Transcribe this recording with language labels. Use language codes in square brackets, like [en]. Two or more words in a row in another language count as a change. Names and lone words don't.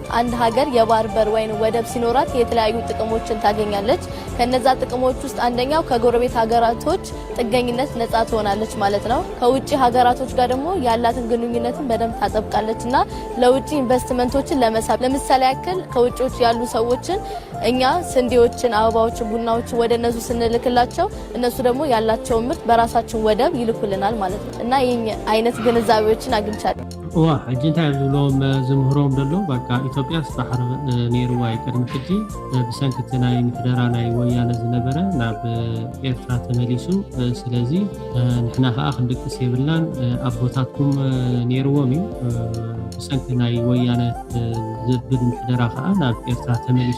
[am] አንድ ሀገር የባህር በር ወይም ወደብ ሲኖራት የተለያዩ ጥቅሞችን ታገኛለች። ከነዛ ጥቅሞች ውስጥ አንደኛው ከጎረቤት ሀገራቶች ጥገኝነት ነፃ ትሆናለች ማለት ነው። ከውጪ ሀገራቶች ጋር ደግሞ ያላትን ግንኙነትን በደንብ ታጠብቃለችና ለውጪ ኢንቨስትመንቶችን ለመሳብ ለምሳሌ ያክል ከውጪዎች ያሉ ሰዎችን እኛ ስንዴዎችን፣ አበባዎችን፣ ቡናዎችን ወደ እነሱ ስንልክላቸው እነሱ ደግሞ ያላቸውን ምርት በራሳችን ወደብ ይልኩልናል ማለት ነው እና ይሄን አይነት ግንዛቤዎችን አግኝቻለሁ። [ti] ሕጂ እንታይ ዝብሎም ዝምህሮም ደሎ በቃ ኢትዮጵያ ባሕሪ ነይርዋ ቅድሚ ሕጂ ብሰንኪቲ ናይ ምሕደራ ናይ ወያነ ዝነበረ ናብ ኤርትራ ተመሊሱ ስለዚ ንሕና ከዓ ክንድቅስ የብልናን ኣቦታትኩም ነይርዎም እዩ ብሰንኪ ናይ ወያነ ዝብል ምሕደራ ከዓ ናብ ኤርትራ ተመሊሱ